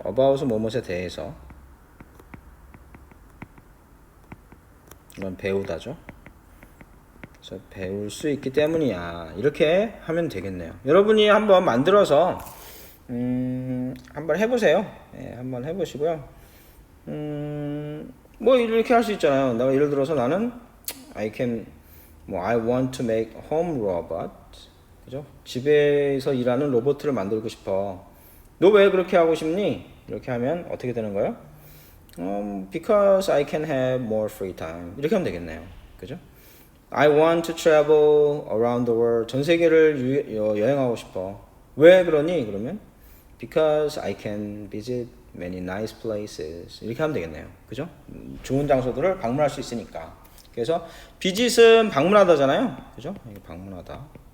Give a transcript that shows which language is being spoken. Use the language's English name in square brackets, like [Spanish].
[Korean] about은 뭐뭐에 대해서 이건 배우다죠. 그래서 배울 수 있기 때문이야. 이렇게 하면 되겠네요. 여러분이 한번 만들어서 한번 해보세요. 네, 한번 해보시고요. 뭐 이렇게 할 수 있잖아요. 내가 예를 들어서 나는 [English] I want to make home robot. [Korean] 그죠? 집에서 일하는 로봇을 만들고 싶어. 너 왜 그렇게 하고 싶니? 이렇게 하면 어떻게 되는 거예요? [English] Because I can have more free time. [Korean] 이렇게 하면 되겠네요. 그죠? [English] I want to travel around the world. [Korean] 전 세계를 여행하고 싶어. 왜 그러니? 그러면 [English] Because I can visit many nice places. [Korean] 이렇게 하면 되겠네요. 그죠? 좋은 장소들을 방문할 수 있으니까. 그래서 visit은 방문하다잖아요. 그죠? 이게 방문하다.